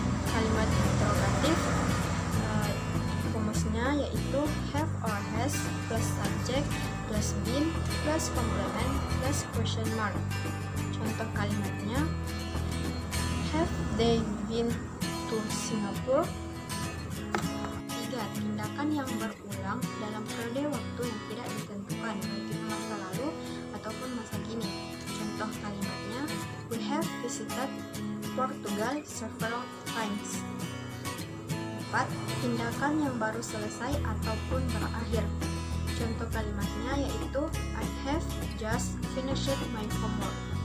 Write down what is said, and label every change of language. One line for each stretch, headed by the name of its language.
Indonesian: Kalimat interrogatif rumusnya yaitu
English: have or has plus subject plus been plus complement plus question mark.
Indonesian: Contoh kalimatnya,
English: have they been to Singapore? 3.
Indonesian: Tindakan yang berulang dalam periode waktu yang tidak ditentukan, baik itu masa lalu ataupun masa kini. Contoh kalimatnya,
English: we have visited Portugal several times. 4.
Indonesian: Tindakan yang baru selesai ataupun berakhir. Contoh kalimatnya yaitu
English: I have just finished my homework.